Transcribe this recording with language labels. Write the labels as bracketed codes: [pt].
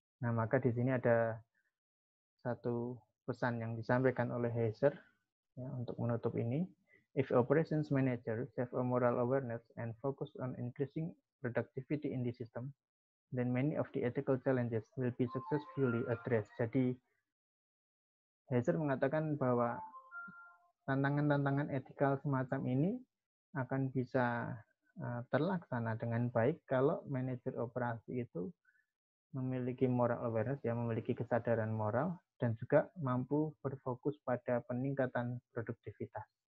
[id] Nah, maka di sini ada satu pesan yang disampaikan oleh Heiser ya, untuk menutup ini. [en] If operations manager have a moral awareness and focus on increasing productivity in the system, then many of the ethical challenges will be successfully addressed. [id] Jadi Heiser mengatakan bahwa tantangan-tantangan etikal semacam ini akan bisa terlaksana dengan baik kalau manajer operasi itu memiliki moral awareness, ya, memiliki kesadaran moral dan juga mampu berfokus pada peningkatan produktivitas.